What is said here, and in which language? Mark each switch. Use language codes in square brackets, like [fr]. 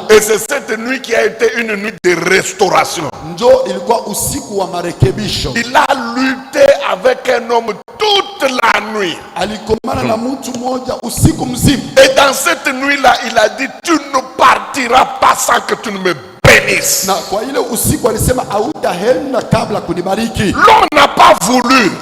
[fr] Et c'est cette nuit qui a été une nuit de restauration. [sw] Njo ilikuwa usiku wa marekebisho. [fr] Il a lutté avec un homme toute la nuit. [sw] Alikomana na mtu mmoja usiku mzima. [fr] Et dans cette nuit-là, il a dit, tu ne partiras pas sans que tu ne me bénisses. [sw] Na kwa ile usiku alisema hautaenda kabla kunibariki. [fr] L'homme n'a pas voulu.